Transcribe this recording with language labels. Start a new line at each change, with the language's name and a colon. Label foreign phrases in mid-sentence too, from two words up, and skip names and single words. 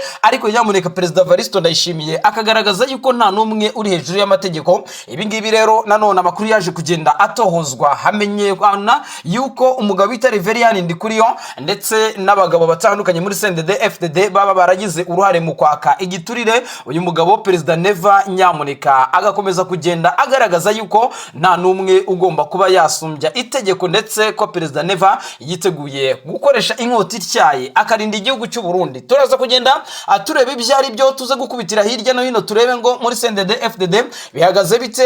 Kinyarwanda: Ariko nyamuneka Perezida Evaristo Ndayishimiye akagaragaza yuko nta n'umwe uri hejuru y'amategeko. Ibi ngibi rero nanone amakuru yaje kugenda atohozwa, hamenyekana yuko umugabo wita Reverien Ndikuriyo ndetse n'abagabo batandukanye muri CNDD FDD baba baragize uruhare mu kwaka igiturire uyu mugabo Perezida Neva. Nyamuneka agakomeza kugenda agaragaza yuko nta n'umwe ugomba kuba yasumbya itegeko, ndetse ko Perezida Neva yiteguye gukoresha inkota ityaye akarinda igihugu cy'u Burundi. Turaza kugenda turebe ibyo ari byo, tuze gukubitira hirya no hino turebe ngo muri CNDD FDD bihagaze bite.